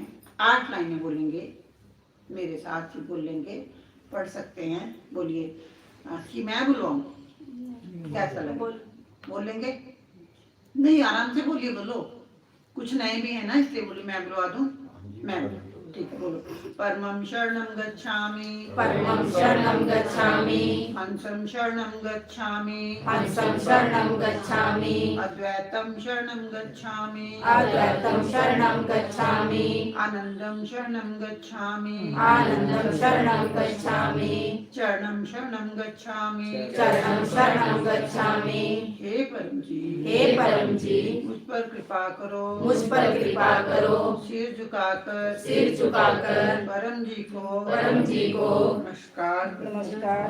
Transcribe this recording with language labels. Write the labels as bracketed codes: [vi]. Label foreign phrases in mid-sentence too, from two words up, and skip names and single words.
[hi] 8 लाइनें बोलेंगे, मेरे साथ ही बोलेंगे, पढ़ सकते हैं। बोलिए कि मैं बुलवाऊं, कैसा लगे? बोलेंगे नहीं, आराम से बोलिए, बोलो। कुछ नए भी है ना, इसलिए बोलिए मैं बुलवा दूं। मैं ठीक है, बोलो। [pi] परमं शरणं गच्छामि, परमं शरणं गच्छामि, हंसं शरणं गच्छामि, हंसं शरणं गच्छामि, अद्वैतं शरणं गच्छामि, अद्वैतं शरणं गच्छामि, आनंदं शरणं गच्छामि, आनंदं शरणं गच्छामि, चरणं शरणं गच्छामि, चरणं शरणं गच्छामि। [hi] हे परम जी, हे परम जी, मुझ पर कृपा करो, मुझ पर कृपा करो, सिर झुकाकर, सिर झुकाकर परम जी को, परम जी को नमस्कार नमस्कार